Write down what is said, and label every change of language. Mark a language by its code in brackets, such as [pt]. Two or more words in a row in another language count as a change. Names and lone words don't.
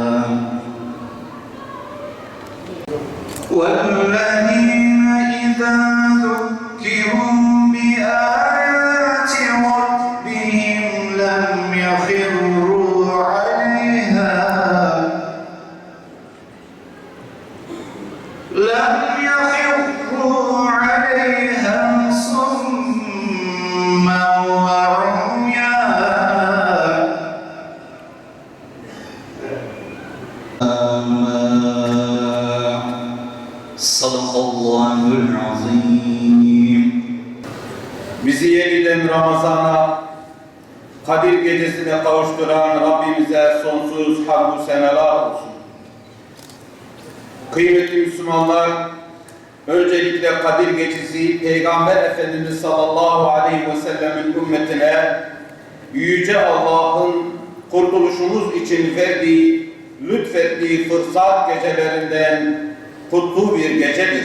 [ar] والذين إذا ذكروا بآيات ربهم لم يخروا عليها صما صدق الله العظيم. [tr] Bizi yeniden Ramazan'a, Kadir Gecesi'ne kavuşturan Rabbimize sonsuz hamdü senalar olsun. Kıymetli Müslümanlar, öncelikle Kadir Gecesi Peygamber Efendimiz sallallahu aleyhi ve sellemin ümmetine Yüce Allah'ın kurtuluşumuz için verdiği, lütfettiği fırsat gecelerinden kutlu bir gecedir.